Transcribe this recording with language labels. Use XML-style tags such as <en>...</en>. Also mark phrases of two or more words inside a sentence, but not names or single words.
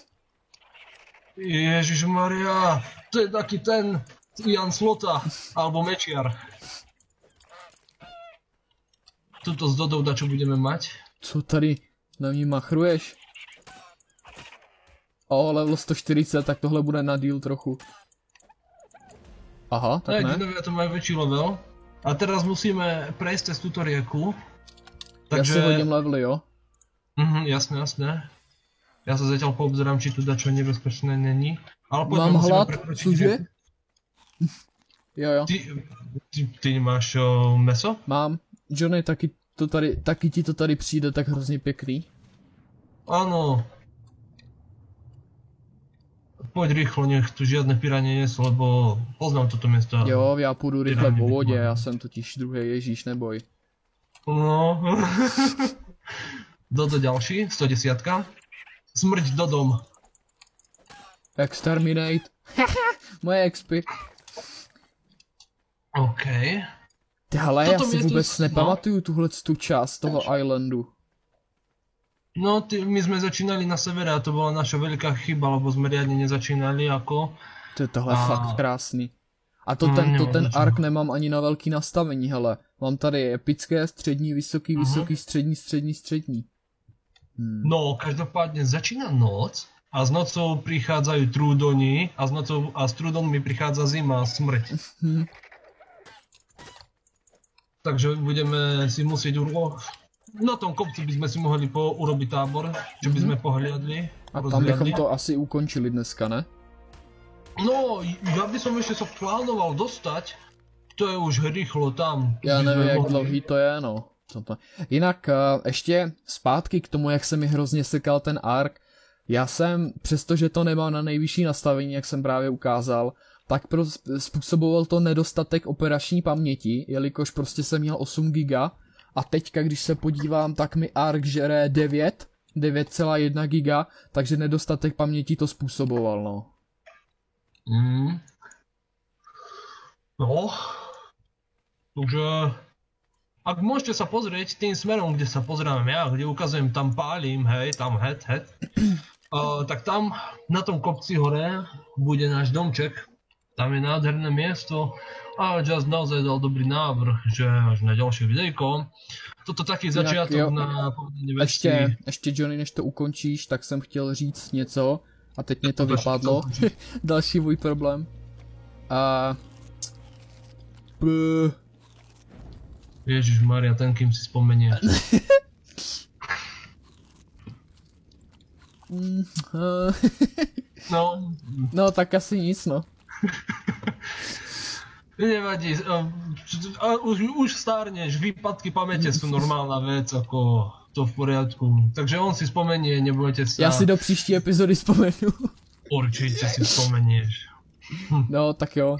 <sk>Ježišmaria, to je taký ten Jan Slota, alebo Mečiar. Tuto z Dodou dačo budeme mať.</sk> <cs>Co tady na mě machruješ? O, level 140, tak tohle bude na díl trochu.</cs> <sk>Aha, tak</sk> <cs>Tak ne?</cs> <sk>dinovia to majú väčší level. A teraz musíme prejsť cez túto rieku.</sk> <cs>Já si hodím levely, jo?</cs> <sk>Jasné, jasné. Ja sa zatiaľ poobzerám, či tu dačo nebezpečné není. Ale poďme,</sk> <cs>Mám</cs> <sk>musíme</sk> <cs>hlad,</cs> <sk>prekročiť</sk> <cs>cože?</cs> <sk>rieku.</sk> <cs>Jo, jo.</cs> <sk>Ty nemáš meso? Mám.</sk> <cs>Johnny, taky ti to tady přijde tak hrozně pěkný.</cs> <sk>Áno. Poď rýchlo, nech tu žiadne piranie nie sú, lebo poznám toto miesto.</sk> <cs>Jo, já půjdu rychle</cs> <sk>Piranie</sk> <cs>po vodě, bych já jsem totiž druhý Ježíš, neboj.</cs> <sk>No. Dodo ďalší, 110. Smrť Dodom. Exterminate. Moje expy. OK.</sk> <cs>Ty hele, já</cs> <sk>Toto</sk> <cs>si mě tu- vůbec</cs> <sk>no.</sk> <cs>nepamatuju tu část toho islandu.</cs> <sk>No, my sme začínali na severe a to bola naša veľká chyba, lebo sme riadne nezačínali ako.</sk> <cs>To je tohle</cs> <sk>A-</sk> <cs>fakt krásný. A to</cs> <sk>nemám</sk> <cs>ten</cs> <sk>za čo.</sk> <cs>ark nemám ani na velký nastavení, hele. Mám tady epické, střední, vysoký, vysoký, střední, střední, střední.</cs> <sk>No, každopádne začína noc a s nocou prichádzajú trúdoni a s trúdonmi prichádza zima a smrť. Takže budeme si musieť na tom kopci by sme si mohli urobiť tábor, čo by sme pohliadli.</sk> <cs>A tam bychom to asi ukončili dneska, ne?</cs> <sk>No, ja by som ešte sa plánoval dostať, to je už rýchlo tam.</sk> <cs>Já</cs> <sk>by</sk> <cs>nevím,</cs> <sk>sme</sk> <cs>jak</cs> <sk>mohli.</sk> <cs>dlouhý to je, no. Jinak ještě zpátky k tomu, jak se mi hrozně sekal ten ark. Já jsem, přestože to nemám na nejvyšší nastavení, jak jsem právě ukázal, tak způsoboval to nedostatek operační paměti, jelikož prostě jsem měl 8 giga a teďka, když se podívám, tak mi ark žere 9,1 giga, takže nedostatek paměti to způsoboval, no.</cs> <sk>No, takže Ak môžete sa pozrieť tým smerom, kde sa pozerám ja, kde ukazujem, tam pálim, hej, tam head, tak tam na tom kopci hore bude náš domček. Tam je nádherné miesto a Just naozaj dal dobrý návrh, že až na ďalšie videjko. Toto taký začiatok na povedení veci.</sk> <cs>Ještě Johnny, než to ukončíš, tak jsem chtěl říct něco a teď mě to vypadlo. Další můj problém.</cs> <sk>Ježišmaria, ten kým si spomenieš.</sk> <cs>No tak asi nic, no.</cs> <sk>Nevadí, už stárneš, výpadky pamäte sú normálna vec, ako to v poriadku. Takže on si spomenie, nebojte sa.</sk> <cs>Já si do příští epizody vzpomenu.</cs> <sk>Určite si spomenieš.</sk> <cs>No tak jo.</cs>